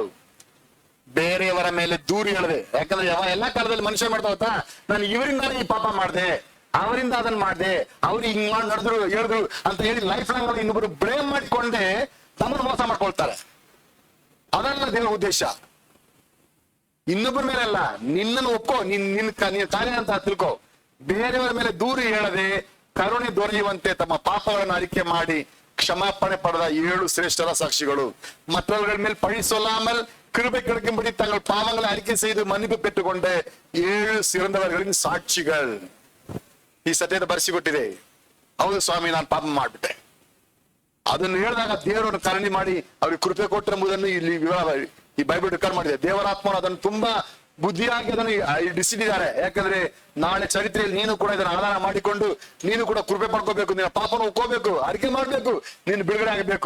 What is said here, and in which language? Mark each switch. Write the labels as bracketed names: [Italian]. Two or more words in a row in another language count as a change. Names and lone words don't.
[Kannada] ಬೇರೆಯವರ ಮೇಲೆ ದೂರು ಹೇಳದೆ, ಯಾಕಂದ್ರೆ ಎಲ್ಲಾ ಕಾಲದಲ್ಲಿ ಮನುಷ್ಯ ಮಾಡ್ತಾ ಹೋಗ್ತಾ, ನಾನು ಇವರಿಂದ ಈ ಪಾಪ ಮಾಡಿದೆ, ಅವರಿಂದ ಅದನ್ನ ಮಾಡಿದೆ, ಅವ್ರು ಹಿಂಗ್ ಮಾಡಿ ನಡೆದ್ರು ಹೇಳಿದ್ರು ಅಂತ ಹೇಳಿ [English] life long [Kannada] ಇನ್ನೊಬ್ರು ಬ್ಲೇಮ್ ಮಾಡಿಕೊಂಡೆ ತಮ್ಮನ್ನು ಮೋಸ ಮಾಡ್ಕೊಳ್ತಾರೆ. ಅದಲ್ಲ ದೇವರ ಉದ್ದೇಶ. ಇನ್ನೊಬ್ಬರ ಮೇಲೆ ಅಲ್ಲ, ನಿನ್ನನ್ನು ಒಪ್ಕೋ, ನಿನ್ನ ಕಾರ್ಯ ಅಂತ ತಿಳ್ಕೊ. ಬೇರೆಯವರ ಮೇಲೆ ದೂರು ಹೇಳದೆ ಕರುಣೆ ದೊರೆಯುವಂತೆ ತಮ್ಮ ಪಾಪಗಳನ್ನು ಅರಿಕೆ ಮಾಡಿ ಕ್ಷಮಾಪಣೆ ಪಡೆದ 7 ಶ್ರೇಷ್ಠರ ಸಾಕ್ಷಿಗಳು. [Tamil] மற்றவர்கள் மேல் பழி சொல்லாமல் கிருபை கிடைக்கும்படி தங்கள் பாவங்களை அறிக்கை செய்து மன்னிப்பு பெற்றுக்கொண்ட 7 சிறந்தவர்களின் ಸಾಕ್ಷಿಗಳು. [Kannada] ಈ ಸತ್ಯದ ಬರೆಸಿಕೊಟ್ಟಿದೆ. ಹೌದು ಸ್ವಾಮಿ, ನಾನು ಪಾಪ ಮಾಡ್ಬಿಟ್ಟೆ. ಅದನ್ನು ಹೇಳಿದಾಗ ದೇವರನ್ನು ಕರುಣೆ ಮಾಡಿ ಅವ್ರಿಗೆ ಕೃಪೆ ಕೊಟ್ಟಿರುವುದನ್ನು ಇಲ್ಲಿ ಈ ಬೈಬಲ್ ರೆಕಾರ್ಡ್ ಮಾಡಿದೆ. ದೇವರಾತ್ಮನು ಅದನ್ನು ತುಂಬಾ ಬುದ್ಧಿಯಾಗಿ ಅದನ್ನು ಇಡಿಸಿದ್ದಾರೆ. ಯಾಕಂದ್ರೆ ನಾಳೆ ಚರಿತ್ರೆಯಲ್ಲಿ ನೀನು ಕೂಡ ಇದನ್ನು ಆಧಾರ ಮಾಡಿಕೊಂಡು ನೀನು ಕೂಡ ಕೃಪೆ ಪಡ್ಕೋಬೇಕು, ನಿನ್ನ ಪಾಪನ ಒಪ್ಕೋಬೇಕು, ಅರಿಕೆ ಮಾಡ್ಬೇಕು, ನೀನು ಬಿಡುಗಡೆ ಆಗಬೇಕು.